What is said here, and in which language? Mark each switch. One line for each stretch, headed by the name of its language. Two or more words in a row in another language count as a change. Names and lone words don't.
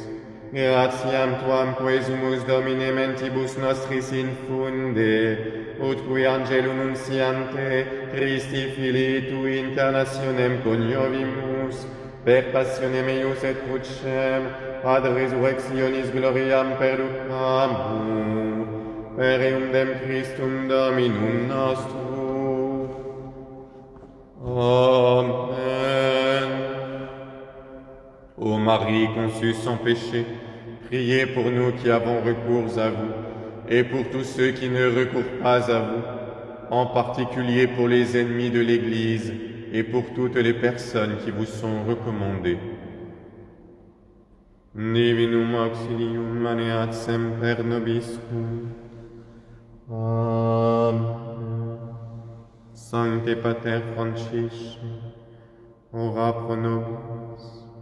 Latin: Gratiam Tuam quesumus Domine mentibus nostris infunde, ut qui angelo nunciante Christi Filii Tui incarnationem coniovimus, per passionem eius et crucem, ad resurrectionis gloriam perducamur, per eundem Christum Dominum nostrum. Amen.
French: Ô Marie conçue sans péché, priez pour nous qui avons recours à vous, et pour tous ceux qui ne recourent pas à vous, en particulier pour les ennemis de l'Église et pour toutes les personnes qui vous sont recommandées.
Latin: Divinum auxilium maneat semper nobiscum. Amen. Sancte Pater Francisci, ora pro nobis.